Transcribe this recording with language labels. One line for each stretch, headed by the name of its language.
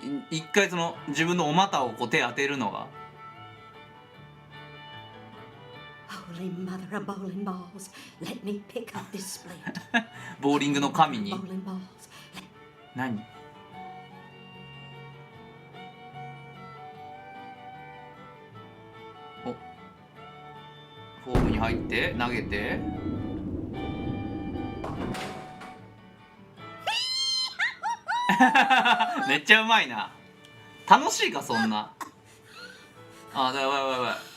Japanese: 一回その自分のお股をこう手当てるのが
English: Holy mother of bowling balls, let me pick up this splint.
Japanese: ボーリングの神に
English: Bowling balls.
Japanese: 何おフォームに入って投げてめっちゃうまいな楽しいかそんなあやばいやばいやばい